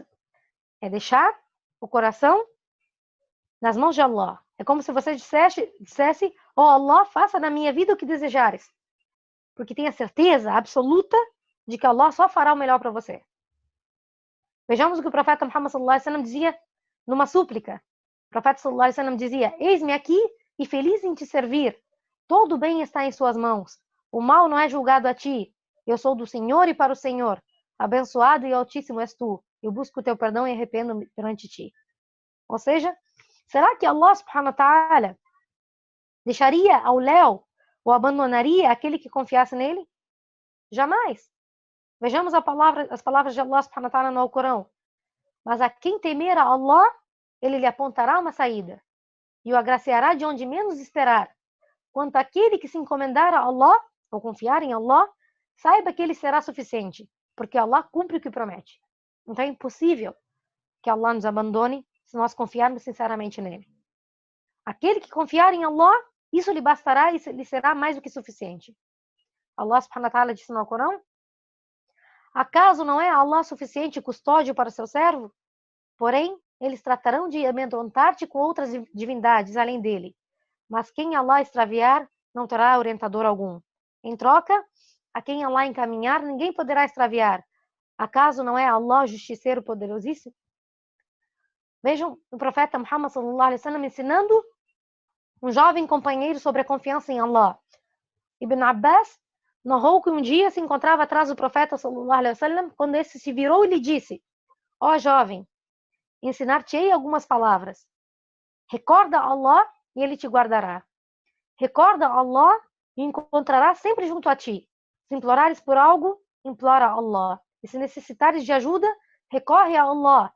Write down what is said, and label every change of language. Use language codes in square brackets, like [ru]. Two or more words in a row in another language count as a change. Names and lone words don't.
[pt] É deixar o coração nas mãos de Allah. É como se você dissesse: ó Allah, faça na minha vida o que desejares. Porque tenha certeza absoluta de que Allah só fará o melhor para você. Vejamos o que o profeta Muhammad [ar] صلى الله عليه وسلم [pt] dizia numa súplica. O profeta [ar] صلى الله عليه وسلم [pt] dizia: eis-me aqui e feliz em te servir. Todo o bem está em suas mãos. O mal não é julgado a ti. Eu sou do Senhor e para o Senhor. Abençoado e altíssimo és tu. Eu busco o teu perdão e arrependo-me perante ti. Ou seja, será que [ar] الله سبحانه وتعالى [pt] deixaria ao léu ou abandonaria aquele que confiasse nele? Jamais. Vejamos as palavras de [ar] الله سبحانه وتعالى [pt] no Alcorão. Mas a quem temer a Allah, ele lhe apontará uma saída e o agraciará de onde menos esperar. Quanto àquele que se encomendar a Allah, ou confiar em Allah, saiba que ele será suficiente, porque Allah cumpre o que promete. Então é impossível que Allah nos abandone se nós confiarmos sinceramente nele. Aquele que confiar em Allah, isso lhe bastará e lhe será mais do que suficiente. [ar] الله سبحانه وتعالى [pt] disse no Alcorão: acaso não é Allah suficiente custódio para seu servo? Porém, eles tratarão de amedrontar-te com outras divindades além dele. Mas quem Allah extraviar, não terá orientador algum. Em troca, a quem Allah encaminhar, ninguém poderá extraviar. Acaso não é Allah o justiceiro poderosíssimo? Vejam o profeta Muhammad [ar] صلى الله عليه وسلم [pt] ensinando um jovem companheiro sobre a confiança em Allah. Ibn Abbas narrou que um dia se encontrava atrás do profeta [ar] صلى الله عليه وسلم [pt] quando esse se virou e lhe disse: ó jovem, ensinar-te-ei algumas palavras. Recorda Allah e ele te guardará. Recorda Allah e encontrará sempre junto a ti. Se implorares por algo, implora a Allah. E se necessitares de ajuda, recorre a Allah.